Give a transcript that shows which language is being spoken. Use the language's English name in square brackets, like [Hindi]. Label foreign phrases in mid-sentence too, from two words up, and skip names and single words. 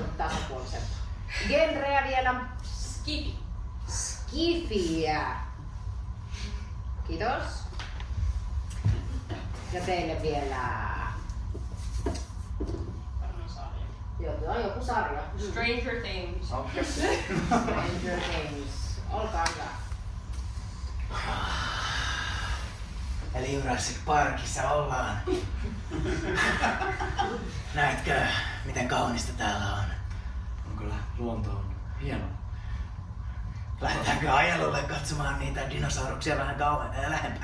[Finnish] Tasapuoliselta. Genreä vielä. Skifi. Skifiä. Kiitos. Ja teille vielä... Joo, tuo on joku sarja. Stranger Things. Okay. Stranger Things. Olkaa hyvä. Eli Jurassic Parkissa ollaan. Näetkö, miten kaunista täällä on? On kyllä luonto on hieno. Lähdetäänkö ajelulle katsomaan niitä dinosauruksia vähän lähempää?